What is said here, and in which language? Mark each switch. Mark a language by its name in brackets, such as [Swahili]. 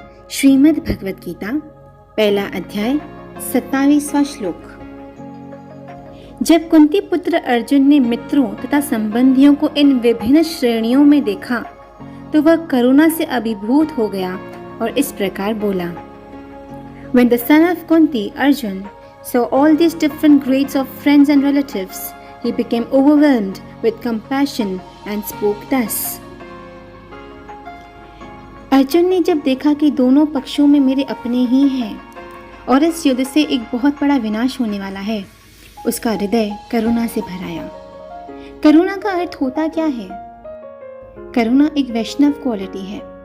[Hindi] श्रीमद् भगवत गीता पहला अध्याय 27वां श्लोक। जब कुंती पुत्र अर्जुन ने मित्रों तथा संबंधियों को इन विभिन्न श्रेणियों में देखा तो वह करुणा से अभिभूत हो गया और इस प्रकार बोला। [English] When the son of Kunti, Arjun, saw all these different grades of friends and relatives, he became overwhelmed with compassion and spoke thus. [Hindi] Arjun ने जब देखा कि दोनों पक्षों में मेरे अपने ही हैं और इस युद्ध से एक बहुत बड़ा विनाश होने वाला है, उसका हृदय करुणा से भर आया। करुणा का अर्थ होता क्या है? करुणा एक वैष्णव क्वालिटी है।